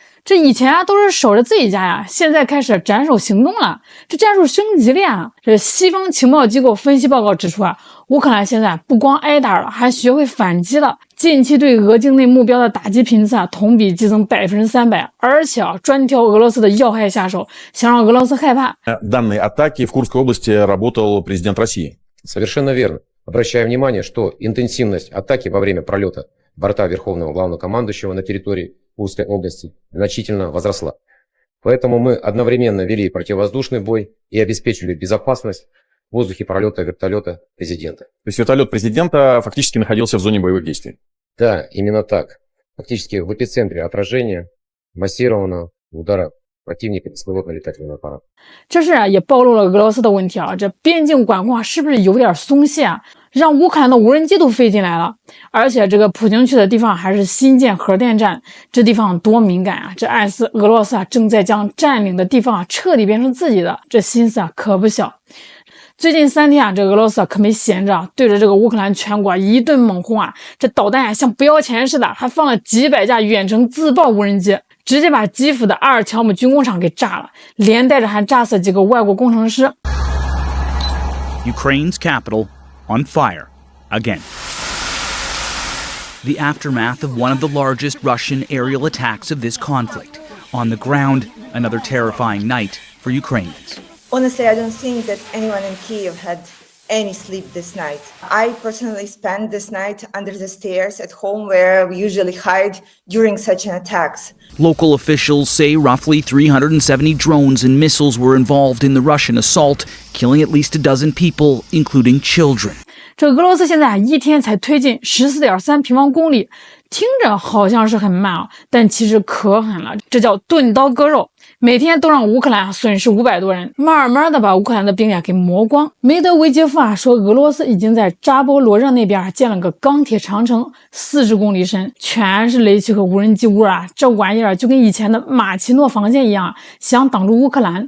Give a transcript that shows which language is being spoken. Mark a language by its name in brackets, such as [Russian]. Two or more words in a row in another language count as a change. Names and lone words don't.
[Chinese] 这以前都是守着自己家现在开始斩首行动了，这战术升级了这西方情报机构分析报告指出乌克兰现在不光挨打了，还学会反击了。近期对俄境内目标的打击频次同比激增300%，而且专挑俄罗斯的要害下手，想让俄罗斯害怕。 [Russian] Данные атаки в Курской области работал президент России. Совершенно верно. Обращаю внимание, что интенсивность атаки во время пролета борта Верховного Главнокомандующего на территории Курской области значительно возросла. Поэтому мы одновременно вели противовоздушный бой и обеспечили безопасность в воздухе пролета вертолета президента. То есть вертолет президента фактически находился в зоне боевых действий? Да, именно так. Фактически в эпицентре отражения массированного удара противника беспилотно-летательного аппарата. [Chinese] 这事也暴露了俄罗斯的问题这边境管控是不是有点松懈让乌克兰的无人机都飞进来了。而且这个普京去的地方还是新建核电站，这地方多敏感这暗示俄罗斯正在将占领的地方彻底变成自己的，这心思可不小。最近3天这俄罗斯可没闲着，对着这个乌克兰全国一顿猛轰这导弹像不要钱似的，还放了几百架远程自爆无人机，直接把基辅的阿尔乔姆军工厂给炸了，连带着还炸死几个外国工程师。 [English] Ukraine's capital on fire again. The aftermath of one of the largest Russian aerial attacks of this conflict. On the ground, another terrifying night for Ukrainians. Honestly, I don't think that anyone in Kyiv had any sleep this night. I personally spent this night under the stairs at home where we usually hide during such an attacks. Local officials say roughly 370 drones and missiles were involved in the Russian assault, killing at least a dozen people, including children. [Chinese] 这俄罗斯现在一天才推进14.3平方公里，听着好像是很慢但其实可狠了，这叫钝刀割肉。每天都让乌克兰损失500多人，慢慢的把乌克兰的兵力给磨光。梅德韦杰夫说俄罗斯已经在扎波罗热那边建了个钢铁长城，40公里深，全是雷区和无人机屋这玩意就跟以前的马奇诺防线一样，想挡住乌克兰。